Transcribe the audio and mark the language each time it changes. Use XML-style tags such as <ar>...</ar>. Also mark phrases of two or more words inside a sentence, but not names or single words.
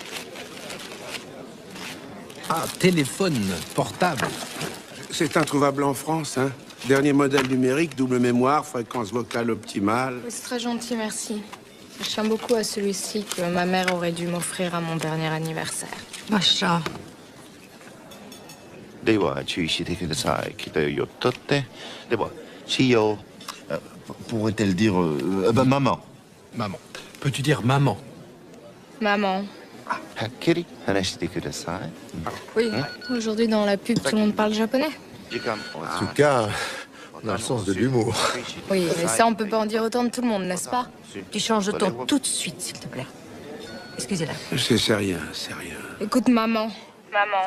<fr>Ah, téléphone portable. C'est introuvable en France, hein. Dernier modèle numérique, double mémoire, fréquence vocale optimale. Oui, c'est très gentil, merci. Je tiens beaucoup à celui-ci que ma mère aurait dû m'offrir à mon dernier anniversaire. Macha.</fr> <ja>では注意してください。北よっとって。では、しよう。</ja> <fr>Pourrait-elle dire maman? Maman. Peux-tu dire maman? Maman.</fr> <ja>はっきり話してください。</ja> <fr>Oui, aujourd'hui dans la pub, tout le monde parle japonais. En tout cas, on a le sens de l'humour. Oui, mais ça, on peut pas en dire autant de tout le monde, n'est-ce pas? Tu changes de ton tout de suite, s'il te plaît. Excusez-la. C'est rien, c'est rien. Écoute, maman. Maman.</fr>